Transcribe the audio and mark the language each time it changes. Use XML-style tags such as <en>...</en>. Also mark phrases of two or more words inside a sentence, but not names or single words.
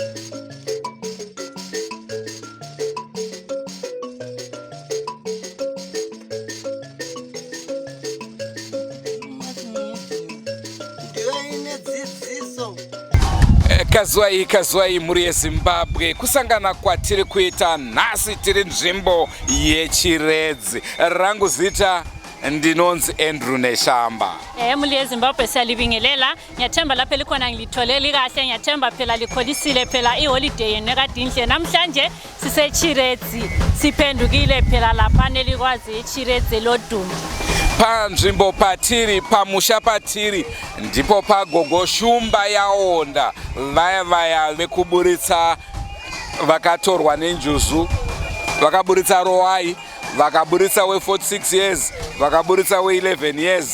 <sn>Kazwai muri yeZimbabwe, kusangana kwatiri kuita nhasi tiri nzvimbo yeChiredzi. Rangu zita ndinonzi Andrew Neshamba. Muri yeZimbabwe</sn> <nd>siyalibingelela, ngiyathemba lapha likhona ngilitholeli kahle, ngiyathemba phela likholisile phela iholiday nekadinhle. Namhlanje siseChiredzi, siphendukile phela lapha nelikwazi iChiredzi lodumo.</nd> <sn>Panzvimbo patiri, pamusha patiri, ndipo pagogo Shumba yaonda vaya vekuburitsa vakatorwa nenjuzu, vakaburitsa Rowai, vakaburitsa we46 years, vakaburitsa we11 years.</sn>